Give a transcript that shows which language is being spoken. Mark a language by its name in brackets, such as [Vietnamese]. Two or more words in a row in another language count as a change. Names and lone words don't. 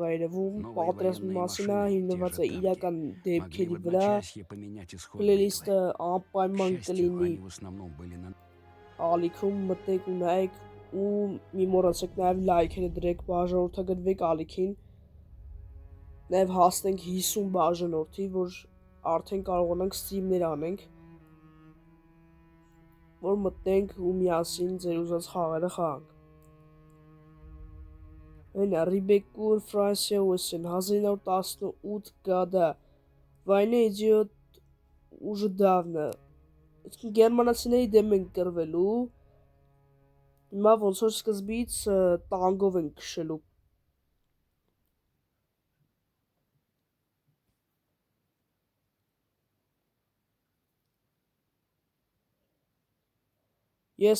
[Armenian] է երևում, պատերազմի մասին է, հիմնված է իրական դեպքերի վրա։ Playlist-ը անպայման կլինի ալիքում, մտեք ու նայեք ու մի մոռացեք նաև լայքերը դրեք, բաժանորդագրվեք ալիքին, նաև հասնենք 50 բաժանորդի, որ արդեն կարողանանք սթրիմներ անենք, որ մտնենք ու միասին ձեր ուզած խաղերը խաղանք։ Հենա Ռիբեկուր Ֆրանսիա Ուեսեն 1918 года. [Russian] Война идет уже давно. [Armenian] Գերմանացիների դեմ ենք կռվելու, հիմա ոնց որ սկզբից տանգով ենք քշելու։ Ես